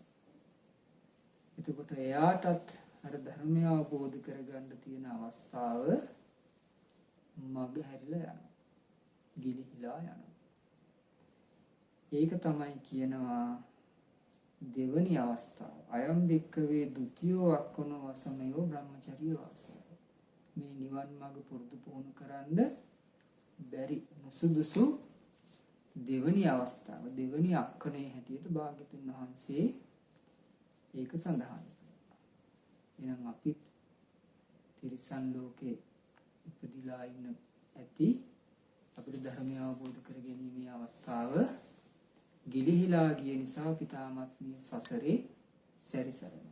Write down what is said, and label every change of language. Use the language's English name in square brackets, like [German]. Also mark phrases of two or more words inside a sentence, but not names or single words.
[Sinhala] එතකොට එයාටත් අර ධර්මය අවබෝධ කරගන්න තියෙන අවස්ථාව මග හැරිලා යනවා. ගිලිහිලා යනවා. ඒක තමයි කියනවා දෙවනි අවස්ථාව. [Pali] අයම් වික්කවේ ဒ ුතියෝ අක්ඛනෝ වසමයෝ බ්‍රහ්මචර්ය වාසය. [Sinhala] මේ නිවන් මාර්ග පුරුදු පුහුණු කරන්න බැරි නුසුදුසු දෙවනි අවස්ථාව. දෙවනි අක්ඛනේ හැටියට භාග්‍යතුන් වහන්සේ ඒක සඳහන් කරනවා. එහෙනම් අපිත් තිරිසන් ලෝකේ ඉපදිලා ඉන්න ඇති අපිට ධර්මය අවබෝධ කර ගැනීමේ අවස්ථාව ගිලිහිලා ගිය නිසා අපි තාමත් මේ සසරේ සැරිසරනවා.